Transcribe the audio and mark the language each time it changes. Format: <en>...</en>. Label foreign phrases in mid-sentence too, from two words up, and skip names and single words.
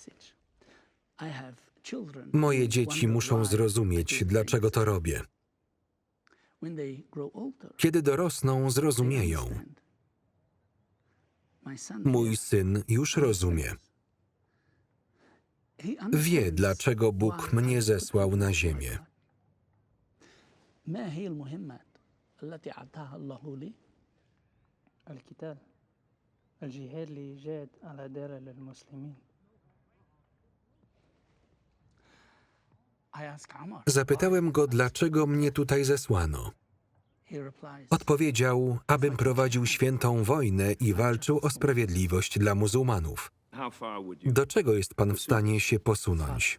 <pl>Moje dzieci muszą zrozumieć, dlaczego to robię. Kiedy dorosną, zrozumieją. Mój syn już rozumie. Wie, dlaczego Bóg mnie zesłał na ziemię.</pl> <ar>القتال الجهاد لإيجاد العدالة للمسلمين.</ar> <pl>Zapytałem go, dlaczego mnie tutaj zesłano. Odpowiedział, abym prowadził świętą wojnę i walczył o sprawiedliwość dla muzułmanów. Do czego jest pan w stanie się posunąć?</pl>